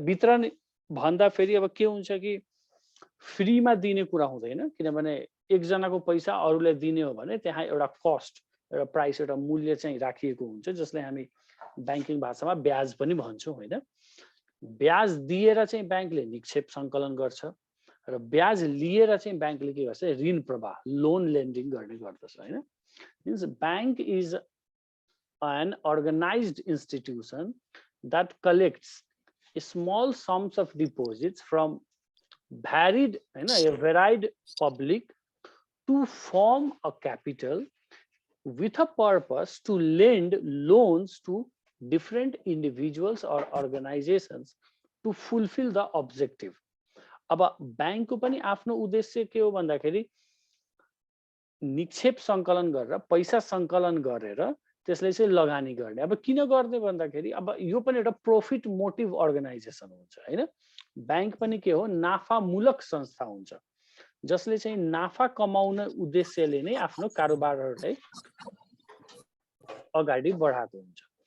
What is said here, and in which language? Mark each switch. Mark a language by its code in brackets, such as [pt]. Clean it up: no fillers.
[ne] वितरण भन्दा फेरि अब के हुन्छ कि फ्रीमा दिने कुरा हुँदैन, किनभने एकजनाको पैसा अरूलाई दिने हो भने त्यहाँ एउटा कस्ट, एउटा प्राइस, एउटा मूल्य चाहिँ राखिएको हुन्छ जसलाई हामी बैंकिङ भाषामा ब्याज पनि भन्छौँ हैन. ब्याज दिएर चाहिँ बैंकले निक्षेप सङ्कलन गर्छ र ब्याज लिएर चाहिँ बैंकले के गर्छ, ऋण प्रवाह, लोन लेन्डिङ गर्ने गर्दछ हैन. [en] Means bank is an organized institution that collects small sums of deposits from varied public to form a capital with a purpose to lend loans to different individuals or organizations to fulfill the objective. [ne] अब बैंकको पनि आफ्नो उद्देश्य के हो भन्दाखेरि निक्षेप सङ्कलन गरेर पैसा सङ्कलन गरेर त्यसलाई चाहिँ लगानी गर्ने. अब किन गर्ने भन्दाखेरि अब यो पनि एउटा प्रोफिट मोटिभ अर्गनाइजेसन हुन्छ हैन. बैंक पनि के हो, नाफामूलक संस्था हुन्छ जसले चाहिँ नाफा कमाउन उद्देश्यले नै आफ्नो कारोबारहरूलाई अगाडि बढाएको हुन्छ.